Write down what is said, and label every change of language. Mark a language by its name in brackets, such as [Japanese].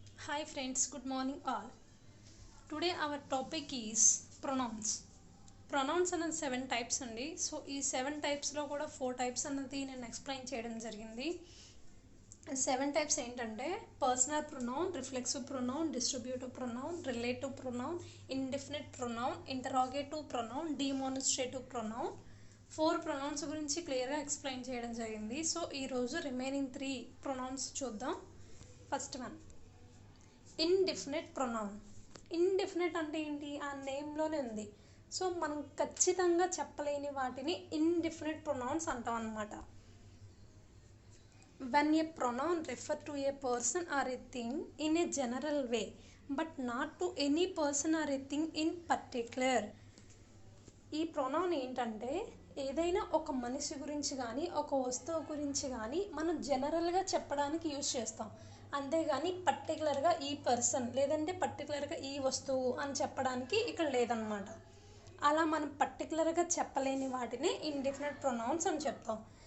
[English] Hi friends, good morning all. Today our topic is pronouns. [Telugu] Pronouns అన్నది 7 types అండి. So ఈ 7 టైప్స్లో కూడా 4 types అన్నది నేను ఎక్స్ప్లెయిన్ చేయడం జరిగింది. 7 టైప్స్ ఏంటంటే personal pronoun, reflexive pronoun, distributive pronoun, relative pronoun, indefinite pronoun, interrogative pronoun, demonstrative pronoun. 4 pronounce గురించి క్లియర్గా ఎక్స్ప్లెయిన్ చేయడం జరిగింది. సో ఈరోజు రిమైనింగ్ 3 ప్రొనౌన్స్ చూద్దాం. First one indefinite pronoun. Indefinite అంటే ఏంటి? ఆ నేమ్లోనే ఉంది. సో మనం ఖచ్చితంగా చెప్పలేని వాటిని ఇండెఫినిట్ ప్రొనౌన్స్ అంటాం అన్నమాట. [English] when a pronoun refer to a person or a thing in a general way but not to any person or a thing in particular. [Telugu] ఈ ప్రొనౌన్ ఏంటంటే ఏదైనా ఒక మనిషి గురించి కానీ ఒక వస్తువు గురించి కానీ మనం జనరల్గా చెప్పడానికి యూజ్ చేస్తాం, అంతేగాని పర్టికులర్గా ఈ పర్సన్ లేదంటే పర్టికులర్గా ఈ వస్తువు అని చెప్పడానికి ఇక్కడ లేదన్నమాట. అలా మనం పర్టికులర్గా చెప్పలేని వాటిని ఇండెఫినిట్ ప్రొనౌన్స్ అని చెప్తాం.